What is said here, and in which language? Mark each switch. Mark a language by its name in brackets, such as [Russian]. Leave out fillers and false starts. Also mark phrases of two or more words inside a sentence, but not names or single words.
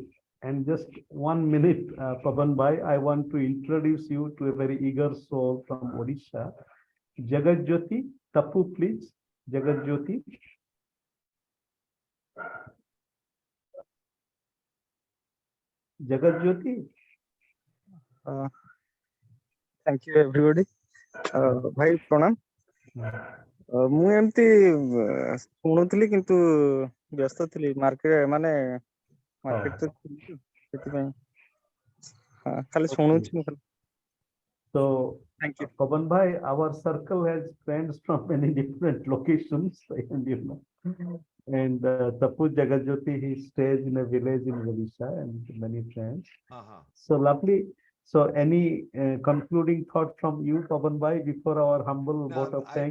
[English] And just 1 minute, Pawan Bhai, I want to introduce you to a very eager soul from Odisha. Jagat Jyoti, Tapu, please. Jagat Jyoti. Jagat Jyoti. Thank you, everybody. Bhai, pranam. [Odia] ମୁଁ ଏମିତି ଶୁଣୁଥିଲି କିନ୍ତୁ ବ୍ୟସ୍ତ ଥିଲି ମାର୍କେଟ ତ ସେଥିପାଇଁ ଖାଲି ଶୁଣୁଛି ମୁଁ ଖାଲି। [English] So, Thank you. Pawan Bhai, our circle has friends from many different locations, and Tapu Jagat Jyoti, he stays in a village in Odisha, and many friends. So lovely. So any concluding thought from you, Pawan Bhai, before our humble vote of thanks?